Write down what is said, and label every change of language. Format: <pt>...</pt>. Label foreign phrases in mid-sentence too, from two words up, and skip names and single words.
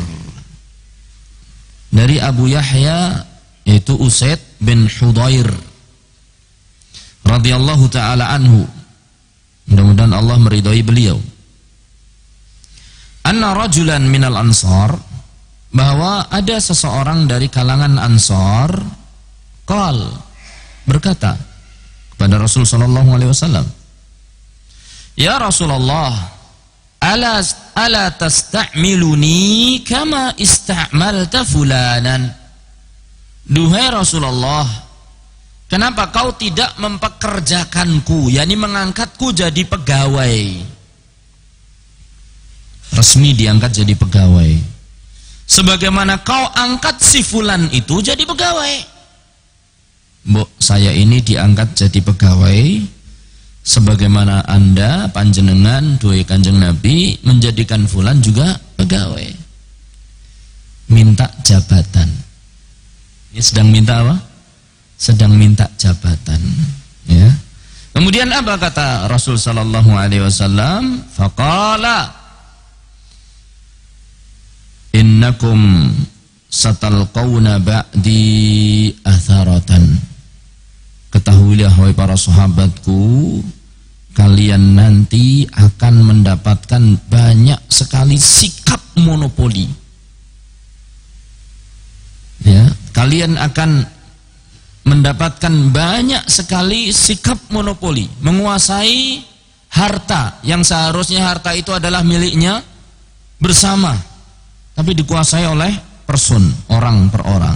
<id>dari Abu Yahya yaitu Usaid bin Hudayr</id> <ar>رضي الله تعالى عنه,</ar> <id>mudah-mudahan Allah meridhai beliau,</id> <ar>أن رجلا من الأنصار,</ar> <id>bahwa ada seseorang dari kalangan Ansar, berkata kepada Rasul</id> <ar>صلى الله عليه وسلم, يا رسول الله, ألا تستعملني كما استعملت فلانا.</ar> <id>Duhai Rasulullah, kenapa kau tidak mempekerjakanku, yakni mengangkatku jadi pegawai, resmi diangkat jadi pegawai, sebagaimana kau angkat si fulan itu jadi pegawai. Mbok, saya ini diangkat jadi pegawai sebagaimana Anda panjenengan duhai Kanjeng Nabi menjadikan fulan juga pegawai. Minta jabatan. Ini sedang minta apa? Sedang minta jabatan, ya. Kemudian apa kata Rasul</id> <ar>صلى الله عليه وسلم? فقال إنكم ستلقون بعدي أثرة.</ar> <id>Ketahuilah wahai para sahabatku, kalian nanti akan mendapatkan banyak sekali sikap monopoli, ya. Kalian akan mendapatkan banyak sekali sikap monopoli, menguasai harta yang seharusnya harta itu adalah miliknya bersama, tapi dikuasai oleh person, orang per orang.</id>